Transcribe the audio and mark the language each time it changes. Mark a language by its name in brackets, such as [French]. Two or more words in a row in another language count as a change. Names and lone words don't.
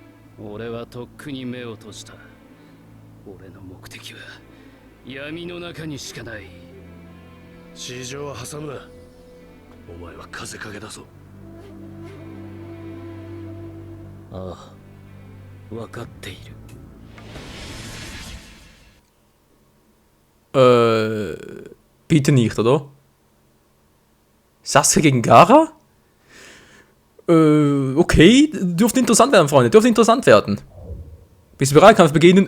[Japanese] 俺はとっくに目を閉じた俺の目的は闇の中にしかない市場は挟むなお前は風影だぞああ分かっている [German] Bitte nicht, oder? Sasuke gegen Gaara? Okay, dürfte interessant werden, Freunde, dürfte interessant werden. Bist du bereit, Kampf beginnen?